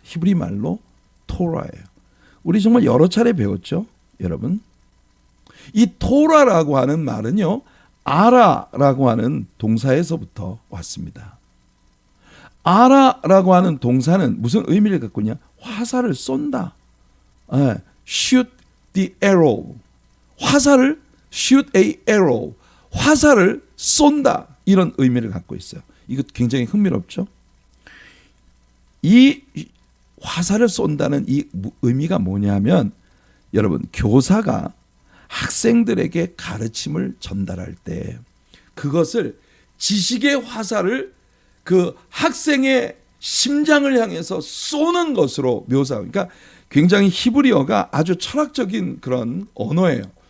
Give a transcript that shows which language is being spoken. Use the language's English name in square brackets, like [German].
[Korean] 히브리 말로 토라예요. 우리 정말 여러 차례 배웠죠, 여러분? 이 토라라고 하는 말은요, 아라라고 하는 동사에서부터 왔습니다. 아라라고 하는 동사는 무슨 의미를 갖고 있냐? 화살을 쏜다. [English] Shoot the arrow. [Korean] 화살을 [English] shoot a arrow. [Korean] 화살을 쏜다. 이런 의미를 갖고 있어요. 이거 굉장히 흥미롭죠? 이 화살을 쏜다는 이 의미가 뭐냐면, 여러분, 교사가 학생들에게 가르침을 전달할 때 그것을 지식의 화살을 그 학생의 심장을 향해서 쏘는 것으로 묘사하고, 그러니까 굉장히 히브리어가 아주 철학적인 그런 언어예요.